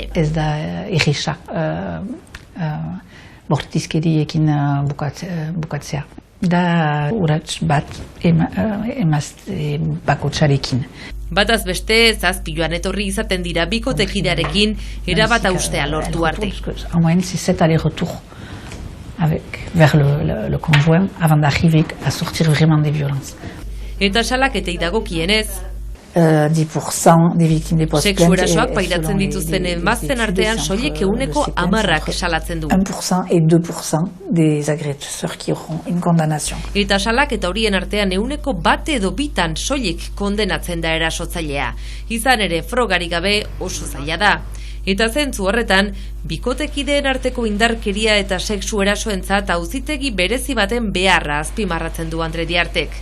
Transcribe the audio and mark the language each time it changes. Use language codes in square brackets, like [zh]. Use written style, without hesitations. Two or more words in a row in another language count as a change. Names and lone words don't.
[eu] Ez da irrisa, bortizkeriekin bukatzea. Da urats bat emazte bakotxarekin. Bataz beste, zazpi joan etorri izaten dira bikotekidearekin erabat austea lortu arte. [fr] En moyenne, c'est 7 allers-retours vers le conjoint avant d'arriver à sortir vraiment des violences. [eu] Eta salaketei dagokienez, [fr] 10% des victimes des post-plaintes. [eu] Sexu erasoak pairatzen dituzten emazten artean soilik 10% salatzen du. [fr] 1% et 2% des agresseurs qui auront une condamnation. [eu] Eta salaketa horien artean 1% edo 2% soilik kondenatzen da erasotzailea. Izan ere frogarik gabe oso zaila da. Eta zentzu horretan, bikotekideen arteko indarkeria eta sexu erasoentzat auzitegi berezi baten beharra azpimarratzen du Andre Diartek.